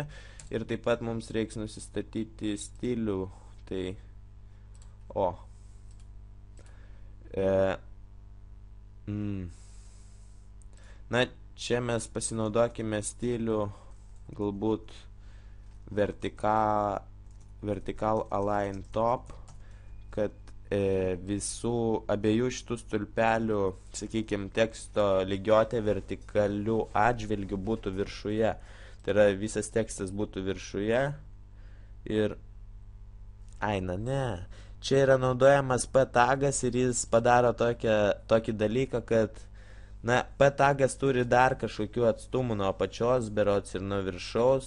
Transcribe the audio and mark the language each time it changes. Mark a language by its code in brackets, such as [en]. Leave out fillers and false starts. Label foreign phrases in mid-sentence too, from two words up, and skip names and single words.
[lt] Ir taip pat mums reiks nusistatyti stilių. Tai Na, čia mes pasinaudokime stilių galbūt [en] vertical align top, [lt] kad visų abiejų šitų stulpelių, sakykime, teksto lygiuotė vertikalių atžvilgių būtų viršuje. Tai yra, visas tekstas būtų viršuje ir... Čia yra naudojamas P tagas ir jis padaro tokį dalyką, kad P tagas turi dar kažkokių atstumų nuo apačios, berods ir nuo viršaus.